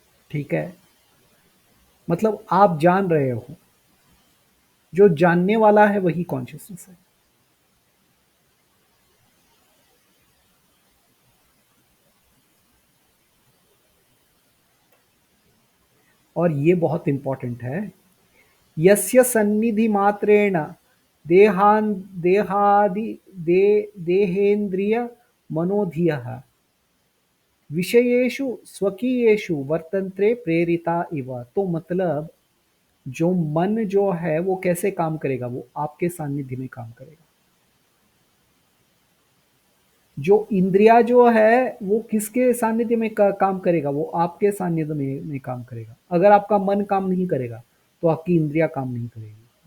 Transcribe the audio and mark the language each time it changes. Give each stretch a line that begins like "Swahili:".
Hindi: ठीक है। मतलब आप जान रहे हो, जो जानने वाला है वही कॉन्शियसनेस है। और ये बहुत इंपॉर्टेंट है।
Sanskrit: यस्य सन्निधि मात्रेण देहान देहादि देहेन्द्रिय मनोधियः विषयेषु स्वकीयेषु वर्तन्ते प्रेरिता इव।
Hindi: तो मतलब जो मन जो है वो कैसे काम करेगा? वो आपके सानिध्य में काम करेगा। जो इंद्रिया जो है वो किसके सानिध्य में काम करेगा? वो आपके सानिध्य में काम करेगा। अगर आपका मन काम नहीं करेगा, तो आपकी इंद्रिया काम नहीं करेगी।